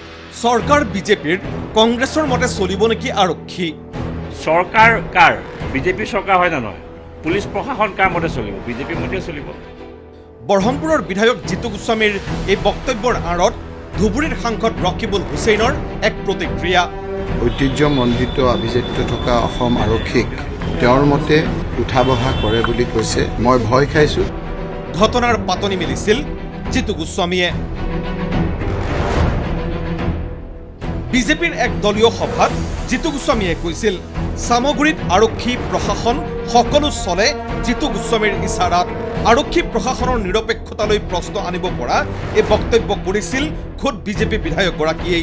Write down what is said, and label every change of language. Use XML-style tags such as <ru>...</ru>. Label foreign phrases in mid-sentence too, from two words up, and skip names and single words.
<as>চৰকাৰ বিজেপিৰ কংগ্ৰেছৰ মতে চলিব নেকি আৰক্ষী চৰকাৰ কাৰ বিজেপি চৰকাৰ হয় না নয় পুলিচ প্ৰশাসন কাৰ মতে চলিব বিজেপি মতে চলিব বৰহমপুৰৰ বিধায়ক জিতু গোস্বামীৰ এই বক্তব্যৰ আঁৰত ধুবুৰীৰ সাংসদ ৰকিবুল হুছেইনৰ এক প্ৰতিক্ৰিয়া ঐতিহ্যমণ্ডিত অভিজাত্য থকা অসম আৰক্ষীক তেওঁৰ মতে উঠা বহা কৰে বুলি কৈছে মই ভয় খাইছো ঘটনাৰ পাতনি মিলিছিল জিতু গোস্বামীয়ে বিজেপিৰ এক দলীয় সভাত জিতু গোস্বামীয়ে কৈছিল সামগ্ৰীত আৰক্ষী প্ৰশাসন সকলো চলে জিতু গোস্বামীৰ ইশাৰাত আৰক্ষী প্ৰশাসনৰ নিৰপেক্ষতালৈ প্ৰশ্ন আনিব পৰা এই বক্তব্য কৰিছিল খুদ বিজেপি বিধায়ক গৰাকীয়ে</as>